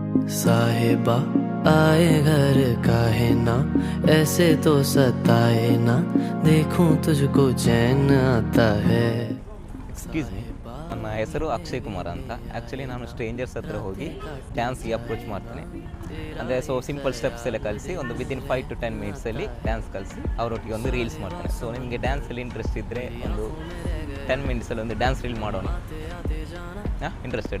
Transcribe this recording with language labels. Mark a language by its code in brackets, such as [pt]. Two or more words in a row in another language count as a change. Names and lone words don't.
[hi] साहिबा आए घर काहे ना, ऐसे तो सताए ना, देखूं तुझको चैन आता है. [en] excuse me, [kn] ನನ್ನ ಹೆಸರು ಅಕ್ಷಯ್ ಕುಮಾರ್ ಅಂತ. ಆ್ಯಕ್ಚುಲಿ ನಾನು ಸ್ಟ್ರೇಂಜರ್ಸ್ ಹತ್ರ ಹೋಗಿ ಡ್ಯಾನ್ಸ್ಗೆ ಅಪ್ರೋಚ್ ಮಾಡ್ತೀನಿ. ಅಂದರೆ [en] simple steps [kn] ಎಲ್ಲ ಕಲಿಸಿ ಒಂದು [en] within 5 to 10 [kn] ಮಿನಿಟ್ಸಲ್ಲಿ ಡ್ಯಾನ್ಸ್ ಕಲಿಸಿ ಅವರೊಟ್ಟಿಗೆ ಒಂದು ರೀಲ್ಸ್ ಮಾಡ್ತೀನಿ. ಸೊ ನಿಮಗೆ ಡ್ಯಾನ್ಸಲ್ಲಿ ಇಂಟ್ರೆಸ್ಟ್ ಇದ್ದರೆ ಒಂದು 10 ಮಿನಿಟ್ಸಲ್ಲಿ ಒಂದು [en] dance reel [kn] ಮಾಡೋಣ. ಇಂಟ್ರೆಸ್ಟೆಡಾ?